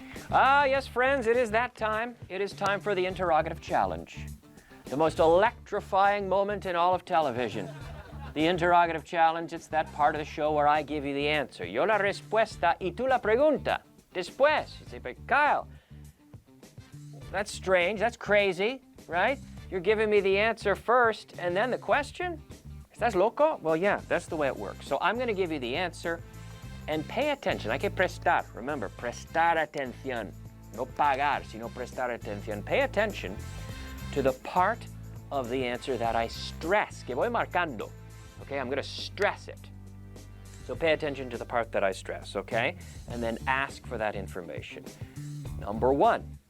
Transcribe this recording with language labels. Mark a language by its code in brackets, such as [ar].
[en] Ah, yes, friends, it is that time. It is time for the interrogative challenge. The most electrifying moment in all of television. The interrogative challenge, it's that part of the show where I give you the answer. [es] Yo la respuesta y tú la pregunta. Después. [en] You say, but Kyle, that's strange, that's crazy, right? You're giving me the answer first and then the question? [es] ¿Estás loco? [en] Well, yeah, that's the way it works. So I'm going to give you the answer and pay attention. [es] Hay que prestar. [en] Remember, [es] prestar atención. No pagar, sino prestar atención. [en] Pay attention to the part of the answer that I stress. [es] Que voy marcando. [en] Okay, I'm going to stress it. So pay attention to the part that I stress, okay? And then ask for that information. Number 1.